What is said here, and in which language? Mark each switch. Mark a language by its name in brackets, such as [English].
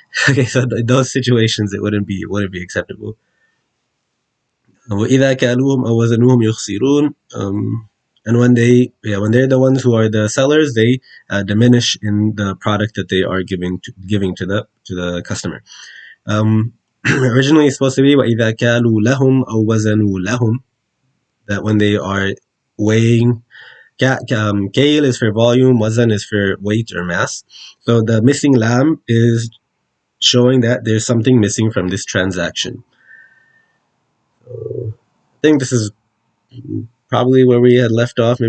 [English] Okay, so in those situations, it wouldn't be acceptable. [Arabic] وَإِذَا كَالُوهُمْ أَوْ وَزَنُوهُمْ يُخْسِرُونَ. [English] And when they're the ones who are the sellers, they diminish in the product that they are giving to the customer. Originally, it's supposed to be [Arabic] وَإِذَا كَالُوا لَهُمْ أَوْ وَزَنُوا لَهُمْ. [English] That when they are weighing, kale is for volume, wazan is for weight or mass. So the missing lam is showing that there's something missing from this transaction. I think this is probably where we had left off.